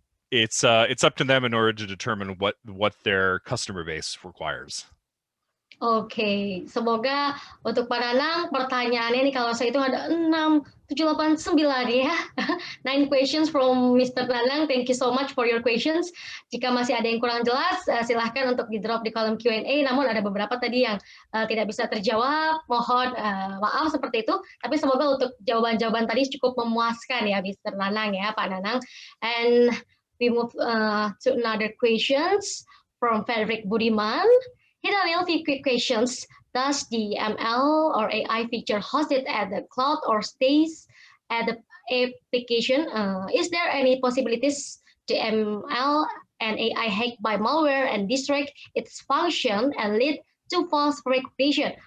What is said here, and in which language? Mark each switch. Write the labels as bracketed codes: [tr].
[en] It's up to them in order to determine what their customer base requires. [id] Oke, semoga untuk Pak Nanang pertanyaannya nih kalau saya hitung ada 6, 7, 8, 9 ya. [en] 9 questions from Mr. Nanang. Thank you so much for your questions. [id] Jika masih ada yang kurang jelas, silahkan untuk di-drop di kolom Q&A. Namun ada beberapa tadi yang tidak bisa terjawab. Mohon maaf seperti itu. Tapi semoga untuk jawaban-jawaban tadi cukup memuaskan ya Mr. Nanang ya, Pak Nanang. [en] And we move to another questions from Frederick Budiman. Here are a few quick questions. Does the ML or AI feature hosted at the cloud or stays at the application? Is there any possibilities the ML and AI hacked by malware and distract its function and lead to false recognition?